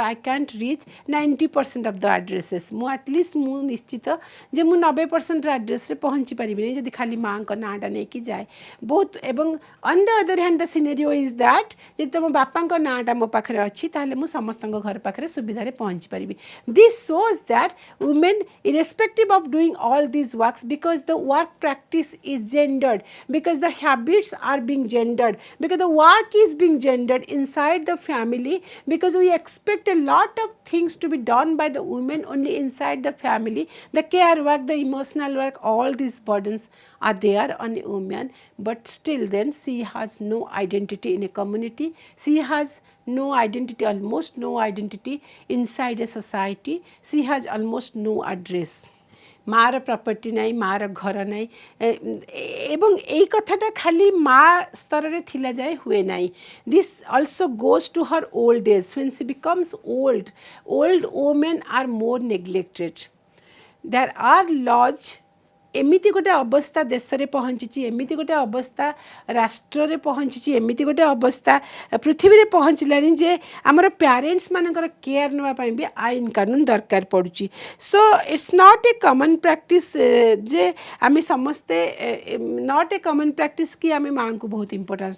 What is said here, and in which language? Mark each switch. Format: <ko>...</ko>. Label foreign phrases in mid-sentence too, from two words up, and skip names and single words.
<en>I can't reach 90% of the addresses</en> <or>ମୁଁ ଆଟଲିଷ୍ଟ ମୁଁ ନିଶ୍ଚିତ ଯେ ମୁଁ 90%ର ଆଡ୍ରେସ୍ରେ ପହଞ୍ଚି ପାରିବିନି ଯଦି ଖାଲି ମାଆଙ୍କ ନାଁଟା ନେଇକି ଯାଏ ବହୁତ ଏବଂ</or> <en>on the other hand the scenario is that</en> <or>ଯଦି ତୁମ ବାପାଙ୍କ ନାଁଟା ମୋ ପାଖରେ ଅଛି ତାହେଲେ ମୁଁ ସମସ୍ତଙ୍କ ଘର ପାଖରେ ସୁବିଧାରେ ପହଞ୍ଚି ପାରିବି</or> <en>this shows that women irrespective of doing all these works because the work practice is gendered because the habits are being gendered because the work is being gendered inside the family because we expect a lot of things to be done by the women only inside the family the care work the emotional work all these burdens are there on a woman but still then she has no identity in a community she has no identity almost no identity inside a society she has almost no address</en> <or>ମାର ପ୍ରପର୍ଟି ନାହିଁ ମାର ଘର ନାହିଁ ଏବଂ ଏଇ କଥାଟା ଖାଲି ମା ସ୍ତରରେ ଥିଲା ଯାଏ ହୁଏ ନାହିଁ</or> <en>this also goes to her old age when she becomes old women are more neglected there are laws</en> <or>ଏମିତି ଗୋଟେ ଅବସ୍ଥା ଦେଶରେ ପହଞ୍ଚିଛି ଏମିତି ଗୋଟେ ଅବସ୍ଥା ରାଷ୍ଟ୍ରରେ ପହଞ୍ଚିଛି ଏମିତି ଗୋଟେ ଅବସ୍ଥା ପୃଥିବୀରେ ପହଞ୍ଚିଲାଣି ଯେ ଆମର ପ୍ୟାରେଣ୍ଟସ୍ ମାନଙ୍କର କେୟାର ନେବା ପାଇଁ ବି ଆଇନ କାନୁନ ଦରକାର ପଡ଼ୁଛି</or> <en>so it's not a common practice</en> <or>ଯେ ଆମେ ସମସ୍ତେ</or> <en>not a common practice</en> <or>କି ଆମେ ମାଆଙ୍କୁ ବହୁତ ଇମ୍ପୋର୍ଟାନ୍ସ</or>